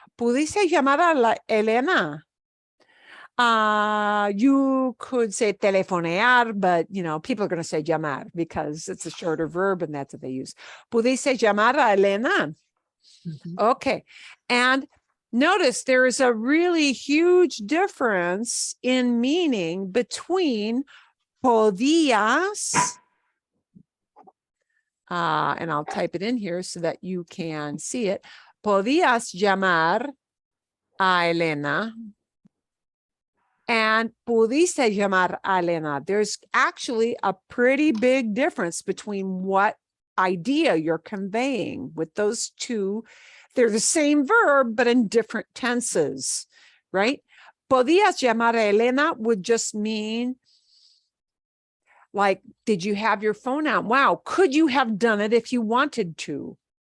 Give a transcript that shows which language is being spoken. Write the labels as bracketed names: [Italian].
[Spanish] ¿Pudiste llamar a la Elena? [English] You could say telefonear, but you know, people are going to say llamar because it's a shorter verb and that's what they use. [Spanish] ¿Pudiste llamar a Elena? Okay. [English] And notice there is a really huge difference in meaning between podías, and I'll type it in here so that you can see it. [Spanish] Podías llamar a Elena and pudiste llamar a Elena. [English] There's actually a pretty big difference between what idea you're conveying with those two. They're the same verb, but in different tenses, right? [Spanish] Podías llamar a Elena [English] would just mean, like, did you have your phone out? Wow, could you have done it if you wanted to?